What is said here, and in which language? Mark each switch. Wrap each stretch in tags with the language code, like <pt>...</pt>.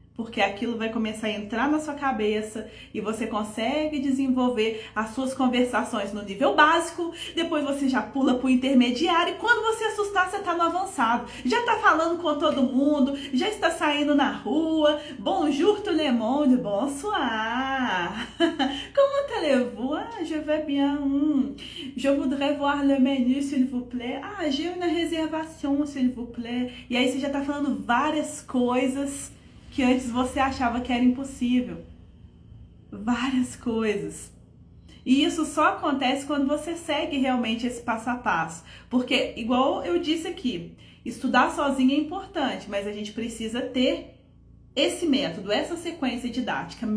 <pt>Porque aquilo vai começar a entrar na sua cabeça e você consegue desenvolver as suas conversações no nível básico, depois você já pula para o intermediário e quando você assustar, você está no avançado. Já está falando com todo mundo, já está saindo na rua.</pt> <fr>Bonjour tout le monde, bonsoir. Comment allez-vous? Ah, je vais bien. Je voudrais voir le menu, s'il vous plaît. Ah, j'ai une réservation, s'il vous plaît.</fr> <pt>E aí você já está falando várias coisas que antes você achava que era impossível. Várias coisas. E isso só acontece quando você segue realmente esse passo a passo. Porque, igual eu disse aqui, estudar sozinho é importante, mas a gente precisa ter esse método, essa sequência didática.</pt>